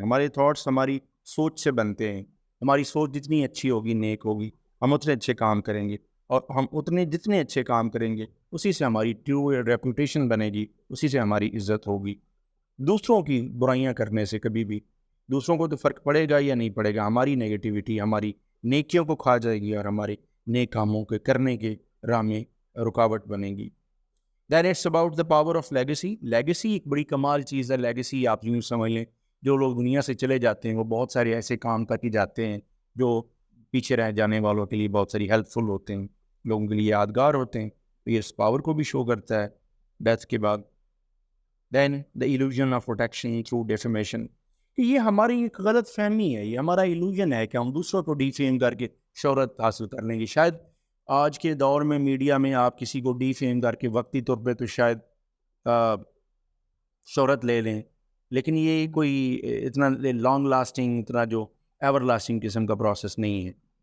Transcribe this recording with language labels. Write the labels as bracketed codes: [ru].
[ur] ہمارے تھاٹس ہماری سوچ سے بنتے ہیں. ہماری سوچ جتنی اچھی ہوگی, نیک ہوگی, ہم اتنے اچھے کام کریں گے, اور ہم جتنے اچھے کام کریں گے اسی سے ہماری ٹرو ریپوٹیشن بنے گی, اسی سے ہماری عزت ہوگی. دوسروں کی برائیاں کرنے سے کبھی بھی دوسروں کو تو فرق پڑے گا یا نہیں پڑے گا, ہماری نیگیٹیوٹی ہماری نیکیوں کو کھا جائے گی اور ہمارے نیک کاموں کے کرنے کے راہ میں رکاوٹ بنے گی. [en] Then it's about the power of legacy. [ur] Legacy ایک بڑی کمال چیز ہے. لیگیسی آپ یوں سمجھ لیں, جو لوگ دنیا سے چلے جاتے ہیں وہ بہت سارے ایسے کام کر کے جاتے ہیں جو پیچھے رہ جانے والوں کے لیے بہت ساری ہیلپ فل ہوتے ہیں, لوگوں کے لیے یادگار ہوتے ہیں. تو یہ اس پاور کو بھی شو کرتا ہے ڈیتھ کے بعد. [en] Then the illusion of protection through defamation. [ur] کہ یہ ہماری ایک غلط فہمی ہے, یہ ہمارا ایلوژن ہے کہ ہم دوسروں کو ڈیفیم کر کے شہرت حاصل کر لیں گے. شاید آج کے دور میں میڈیا میں آپ کسی کو ڈیفیم کر کے وقتی طور پہ تو شاید شہرت لے لیں, لیکن یہ کوئی اتنا لانگ لاسٹنگ, اتنا جو ایور لاسٹنگ قسم کا پروسیس نہیں ہے.